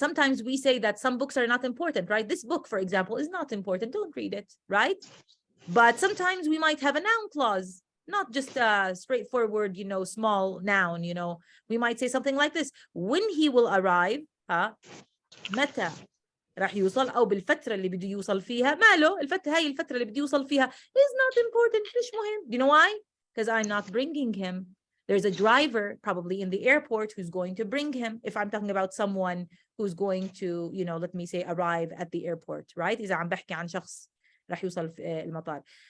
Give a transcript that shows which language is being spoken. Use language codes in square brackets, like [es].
[en] Sometimes we say that some books are not important, right? This book, for example, is not important. Don't read it, right? But sometimes we might have a noun clause, not just a straightforward, you know, small noun, you know. We might say something like this: when he will arrive, [ar] متى راح يوصل أو بالفترة اللي بده يوصل فيها. ماله هاي الفترة اللي بده يوصل فيها [en] is not important, [ar] مش مهم. [en] Do you know why? Because I'm not bringing him. There's a driver probably in the airport who's going to bring him. If I'm talking about someone who's going to, you know, let me say arrive at the airport, right? [ar] إذا عم بحكي عن شخص راح يوصل في المطار.